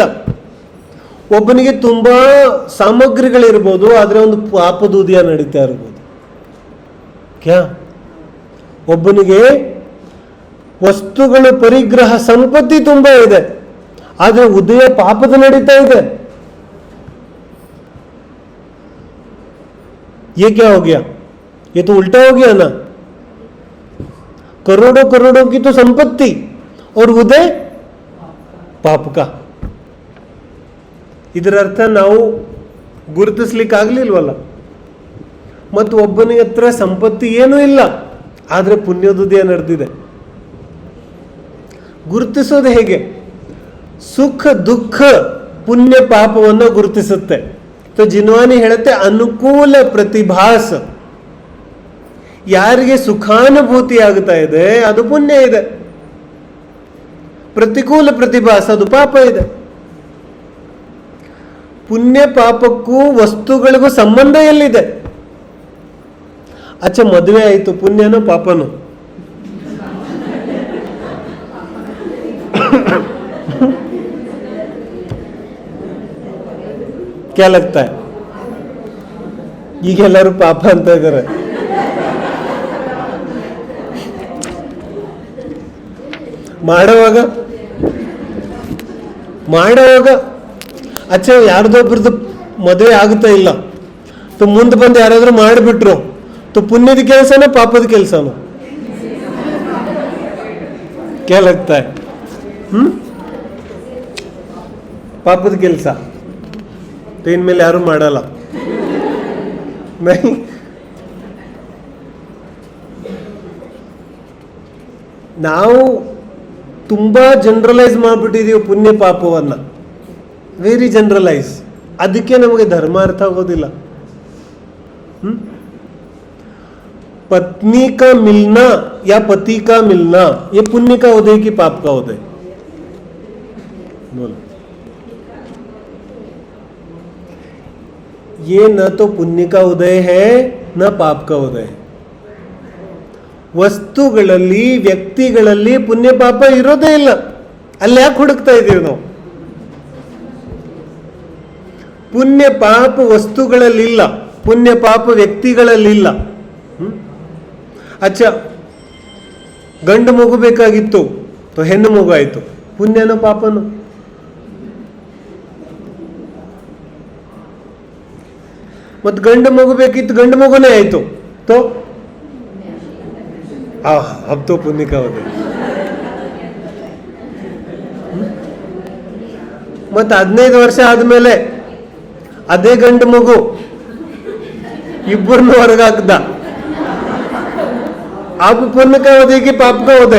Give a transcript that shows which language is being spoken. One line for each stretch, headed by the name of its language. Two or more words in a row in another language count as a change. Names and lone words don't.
Kannada: ಒಬ್ಬನಿಗೆ ತುಂಬಾ ಸಾಮಗ್ರಿಗಳಿರ್ಬೋದು, ಆದ್ರೆ ಒಂದು ಪಾಪದೂದಿಯ ನಡೀತಾ ಇರ್ಬೋದು. ಕ್ಯಾ? ಒಬ್ಬನಿಗೆ ವಸ್ತುಗಳ ಪರಿಗ್ರಹ ಸಂಪತ್ತಿ ತುಂಬಾ ಇದೆ, ಆದ್ರೆ ಉದಯ ಪಾಪದ ನಡೀತಾ ಇದೆ.
Hindi: ये क्या हो गया? ये तो उल्टा हो गया ना. करोड़ों करोड़ों की तो संपत्ति और उदय पाप का.
Kannada: ಇದರ ಅರ್ಥ ನಾವು ಗುರುತಿಸ್ಲಿಕ್ಕೆ ಆಗ್ಲಿಲ್ವಲ್ಲ. ಮತ್ತು ಒಬ್ಬನಿಗೆ ಹತ್ರ ಸಂಪತ್ತಿ ಏನೂ ಇಲ್ಲ, ಆದ್ರೆ ಪುಣ್ಯೋದಯ ನಡೆದಿದೆ. ಗುರುತಿಸೋದು ಹೇಗೆ? ಸುಖ ದುಃಖ ಪುಣ್ಯ ಪಾಪವನ್ನು ಗುರುತಿಸುತ್ತೆ. ಜಿನ್ವಾನಿ ಹೇಳುತ್ತೆ ಅನುಕೂಲ ಪ್ರತಿಭಾಸ. ಯಾರಿಗೆ ಸುಖಾನುಭೂತಿ ಆಗ್ತಾ ಇದೆ ಅದು ಪುಣ್ಯ ಇದೆ, ಪ್ರತಿಕೂಲ ಪ್ರತಿಭಾಸ ಅದು ಪಾಪ ಇದೆ. ಪುಣ್ಯ ಪಾಪಕ್ಕೂ ವಸ್ತುಗಳಿಗೂ ಸಂಬಂಧ ಎಲ್ಲಿದೆ? ಮದುವೆ ಆಯಿತು, ಪುಣ್ಯನೋ ಪಾಪನೋ?
Hindi: क्या लगता है?
Kannada: ಈಗೆಲ್ಲರೂ ಪಾಪ ಅಂತ ಇದ್ದಾರೆ. ಮಾಡೋವಾಗ ಯಾರ್ದೊಬ್ರದ್ದು ಮದುವೆ ಆಗುತ್ತಾ ಇಲ್ಲ, ಮುಂದೆ ಬಂದು ಯಾರಾದ್ರೂ ಮಾಡಿಬಿಟ್ರು, ಪುಣ್ಯದ ಕೆಲಸನೋ ಪಾಪದ ಕೆಲಸನೋ? क्या लगता है? ಪಾಪದ ಕೆಲಸ. ಇನ್ಮೇಲೆ ಯಾರು ಮಾಡಲ್ಲ. ನಾವು ತುಂಬಾ ಜನರಲೈಸ್ ಮಾಡಿಬಿಟ್ಟಿದೀವಿ ಪುಣ್ಯ ಪಾಪವನ್ನ,
English: very generalize.
Kannada: ಅದಕ್ಕೆ ನಮಗೆ ಧರ್ಮ ಅರ್ಥ ಆಗೋದಿಲ್ಲ.
Hindi: पत्नी का मिलना या पति का मिलना ये पुण्य का उदय कि पाप का उदय? बोलो. ये न तो पुण्य का उदय है न पाप का उदय है.
Kannada: ವಸ್ತುಗಳಲ್ಲಿ ವ್ಯಕ್ತಿಗಳಲ್ಲಿ ಪುಣ್ಯ ಪಾಪ ಇರೋದೇ ಇಲ್ಲ. ಅಲ್ಲಿ ಯಾಕೆ ಹುಡುಕ್ತಾ ಇದ್ದೀವಿ ನಾವು? ಪುಣ್ಯ ಪಾಪ ವಸ್ತುಗಳಲ್ಲಿಲ್ಲ, ಪುಣ್ಯ ಪಾಪ ವ್ಯಕ್ತಿಗಳಲ್ಲಿಲ್ಲ. ಗಂಡು ಮಗು ಬೇಕಾಗಿತ್ತು, ಹೆಣ್ಣು ಮಗು ಆಯ್ತು, ಪುಣ್ಯನೋ ಪಾಪನು? ಮತ್ ಗಂಡು ಮಗು ಬೇಕಿತ್ತು, ಗಂಡು ಮಗುನೇ ಆಯ್ತು,
Hindi: अब तो पुण्य का उदय.
Kannada: मत 15 ವರ್ಷ ಆದ್ಮೇಲೆ ಅದೇ ಗಂಡು ಮಗು ಇಬ್ಬರನ್ನು ಹೊರಗಾಕ್ದ,
Hindi: अब पुण्य का उदय कि पाप का उदय?